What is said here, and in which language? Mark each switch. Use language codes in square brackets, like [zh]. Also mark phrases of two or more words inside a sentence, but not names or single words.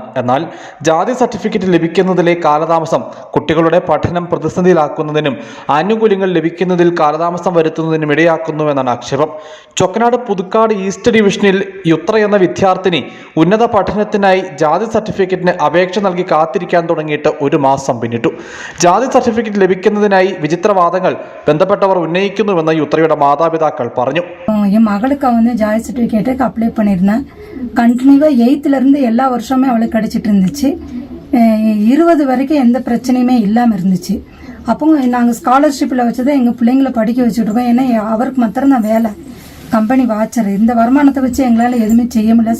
[ml] എന്നാൽ ജാതി സർട്ടിഫിക്കറ്റ് ലഭിക്കുന്നതിലെ കാലതാമസം കുട്ടികളുടെ പഠനം പ്രതിസന്ധിയിലാക്കുന്നതിനും ആനുകൂല്യങ്ങൾ ലഭിക്കുന്നതിൽ കാലതാമസം വരുത്തുന്നതിനും ഇടയാക്കുന്നുവെന്നാണ് ആക്ഷേപം. ചൊക്കനാട് പുതുക്കാട് ഈസ്റ്റ് ഡിവിഷനിൽ യുത്ര എന്ന വിദ്യാർത്ഥിനി ഉന്നത പഠനത്തിനായി ജാതി സർട്ടിഫിക്കറ്റിന് അപേക്ഷ നൽകി കാത്തിരിക്കാൻ തുടങ്ങിയിട്ട് ഒരു മാസം പിന്നിട്ടു. ജാതി സർട്ടിഫിക്കറ്റ് ലഭിക്കുന്നതിനായി വിചിത്രവാദങ്ങൾ ബന്ധപ്പെട്ടവർ ഉന്നയിക്കുന്നുവെന്ന് യുത്രയുടെ മാതാപിതാക്കൾ പറഞ്ഞു. [ta] என் மகளுக்கு ஜாதி சர்டிஃபிகேட்டுக்கு அப்ளை பண்ணியிருந்தேன். கண்டினியூவாக 8th எல்லா வருஷமே அவளுக்கு கிடைச்சிட்டு இருந்துச்சு. 20 வரைக்கும் எந்த பிரச்சனையுமே இல்லாமல் இருந்துச்சு. அப்போ நாங்கள் ஸ்காலர்ஷிப்பில் வச்சதை எங்கள் பிள்ளைங்களை படிக்க வச்சுட்ருக்கோம். ஏன்னா அவருக்கு மாத்திரம்தான் வேலை, கம்பெனி வாட்சர். இந்த வருமானத்தை வச்சு எங்களால் எதுவுமே செய்ய முடியல.